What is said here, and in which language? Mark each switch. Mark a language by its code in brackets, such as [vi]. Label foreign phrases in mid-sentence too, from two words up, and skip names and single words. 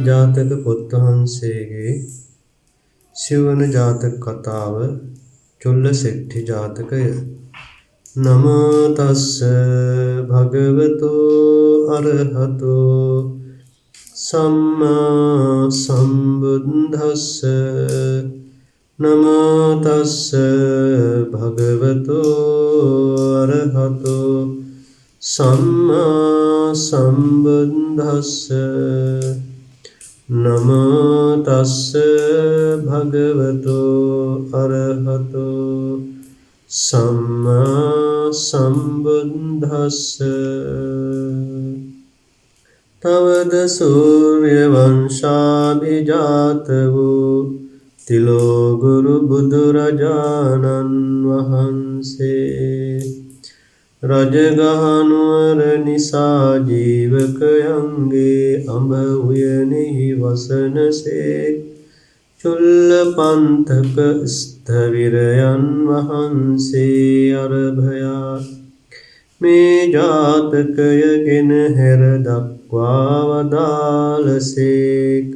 [si] ජාතක පොත් වහන්සේගේ සිව්වන ජාතක කතාව චුල්ලසෙට්ඨි ජාතකය. [pi] නමෝ තස්ස භගවතෝ අරහතෝ සම්මා සම්බුද්දස්ස. නමෝ තස්ස භගවතෝ අරහතෝ සම්මා සම්බුද්දස්ස. නමෝ තස්ස භගවතෝ අරහතෝ සම්මා සම්බුද්දස්ස. [si] තවද සූර්ය වංශාභිජාත වූ තිලෝ ගුරු බුදුරජාණන් වහන්සේ රජගහනුවර නිසා ජීවකයන්ගේ අඹ උයනෙහි වසනසේ චුල්ල පන්තක ස්ථවිරයන් වහන්සේ අරභයා මේ ජාතකයගෙන හැර දක්වා වදාළසේක.